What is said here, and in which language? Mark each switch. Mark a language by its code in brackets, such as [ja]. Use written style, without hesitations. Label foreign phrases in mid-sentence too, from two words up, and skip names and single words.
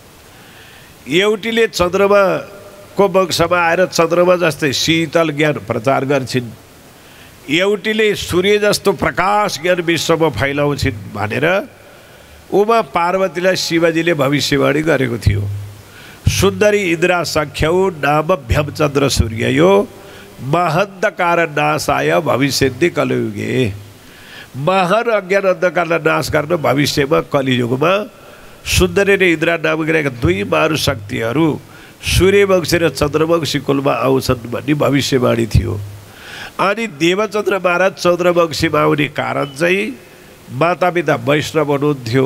[ne] एउटीले चन्द्रमाको वंशमा आएर चन्द्रमा जस्तै शीतल ज्ञान प्रचार गर्छिन्, एउटीले सूर्य जस्तो प्रकाश ज्ञान विश्वमा फैलाउँछिन् भनेर उमा पार्वतीलाई शिवजीले भविष्यवाणी गरेको थियो। [sa] सुन्दरी इन्द्रा सख्यौ नामभ्यम चन्द्र सूर्ययो महान्धकार नाशाय भविष्यन्ति कलियुगे। [ne] महान अज्ञान अन्धकारलाई नाश गर्न भविष्यमा कलियुगमा सुन्दरी र इन्द्रा नामक 2 महान शक्तिहरू सूर्यवंशी र चन्द्रवंशी कुलमा आउँछन् भन्ने भविष्यवाणी थियो। अनि देवचन्द्र महाराज चन्द्रवंशीमा आउने कारण चाहिँ मातापिता वैष्णव हुनुहुन्थ्यो।